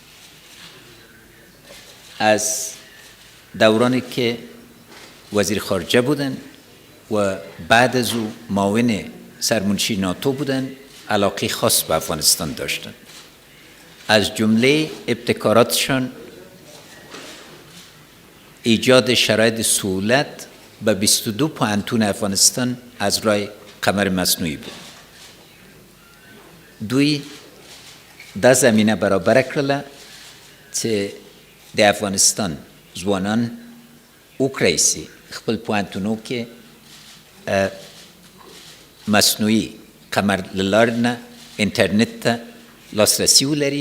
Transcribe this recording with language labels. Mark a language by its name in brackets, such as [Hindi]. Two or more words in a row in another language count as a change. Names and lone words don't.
[Persian] از دورانی که وزیر خارجه بودن و بعد از او معاون سرمنشی ناتو بودن علاقه خاص به افغانستان داشتند. از جمله ابتکاراتشان ایجاد شرایط سهولت به 22 پوهنتون افغانستان از راه قمر مصنوعی بود. [Pashto] دوی دا زمینه برابر کړله چې د افغانستان ځوانان وکړی سي خپل پوهنتونو کې مصنوعي قمر له لارې نه انټرنټ ته لاسرسي ولري.